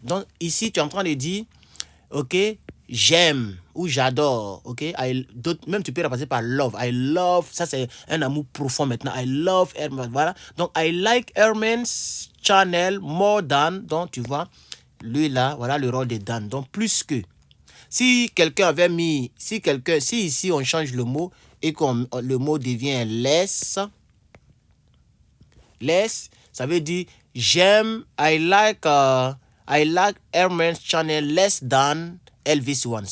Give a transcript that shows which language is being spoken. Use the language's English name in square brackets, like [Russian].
[French] Donc, ici, tu es en train de dire, OK, j'aime ou j'adore. OK? Même tu peux remplacer par love. [English] I love. [French] Ça, c'est un amour profond maintenant. [English] I love Herman. Voilà. Donc, I like Herman's channel more than. [French] Donc, tu vois, lui là, voilà le rôle de Dan. Donc, plus que. Si quelqu'un avait mis, si ici on change le mot et que le mot devient less, ça veut dire j'aime, [English] I like Herman's channel less than Elvis One.